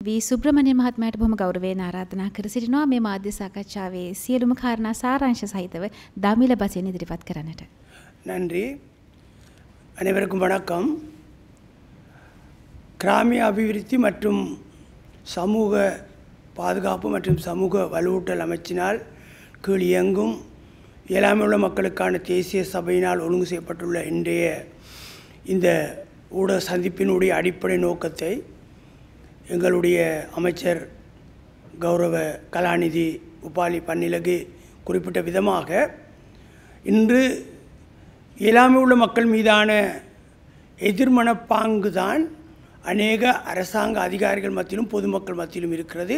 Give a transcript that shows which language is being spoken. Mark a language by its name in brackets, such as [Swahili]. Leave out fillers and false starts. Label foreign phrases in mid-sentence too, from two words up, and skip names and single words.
[Sinhala] වී සුබ්‍රමණ්‍ය මහත්මයාට බොහොම ගෞරවයෙන් ආරාධනා කර සිටිනවා මේ මාධ්‍ය සාකච්ඡාවේ සියලුම කාරණා සාරාංශ සහිතව දමිළ බසින් ඉදිරිපත් කරන්නට. [Tamil] நன்றி. அனைவருக்கும் வணக்கம். கிராமிய அபிவிருத்தி மற்றும் சமூக பாதுகாப்பு மற்றும் சமூக வலுவூட்டல் அமைச்சினால் கீழ் இயங்கும் இயலாமையுள்ள மக்களுக்கான தேசிய சபையினால் ஒழுங்கு செய்யப்பட்டுள்ள இன்றைய இந்த ஊடக சந்திப்பினுடைய அடிப்படை நோக்கத்தை எங்களுடைய அமைச்சர் கௌரவ கலாநிதி உபாலி பன்னிலகு குறிப்பிட்ட விதமாக இன்று இயலாமை உள்ள மக்கள் மீதான எதிர்மனப்பாங்கு தான் அநேக அரசாங்க அதிகாரிகள் மத்தியிலும் பொதுமக்கள் மத்தியிலும் இருக்கிறது.